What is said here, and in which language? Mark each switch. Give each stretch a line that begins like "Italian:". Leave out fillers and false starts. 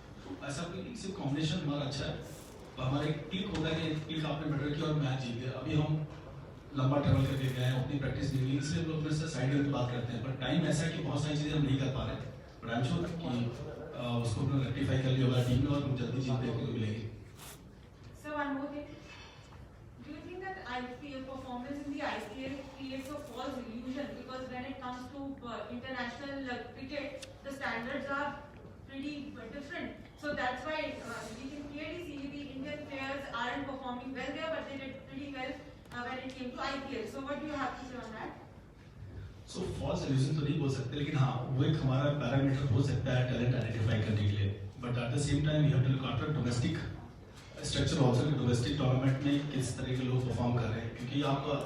Hindi: तो ऐसा कोई सिर्फ कॉम्बिनेशन हमारा अच्छा है। तो हमारा एक क्लिक होता है कि क्लिक आपने बेटर किया और मैच जीत गया। अभी हम लंबा ट्रेवल करके गए हैं, उतनी प्रैक्टिस नहीं हुई, इसलिए हम लोग अपने साइड की बात करते हैं। पर टाइम ऐसा है कि बहुत सारी चीज़ें हम नहीं कर पा रहे,
English: but I am sure
Hindi: कि उसको अपना रेक्टिफाई कर लिया होगा टीम ने और जल्दी जीत देखने को मिलेगी।
English: So one more thing. Do you think that I feel performance in the IPL creates a false illusion because when it comes to international cricket, the standards are pretty different. So that's why we can clearly see the Indian players aren't performing well there, but they did pretty well when it came to IPL. So what do you have to say on that?
Hindi: So false illusion तो नहीं बोल सकते, लेकिन हाँ वो एक हमारा parameter हो सकता है टैलेंट आइडेंटिफाई करने के लिए,
English: but at the same time you have to look after domestic structure also
Hindi: कि डोमेस्टिक टूर्नामेंट में किस तरह के लोग परफॉर्म कर रहे हैं, क्योंकि आप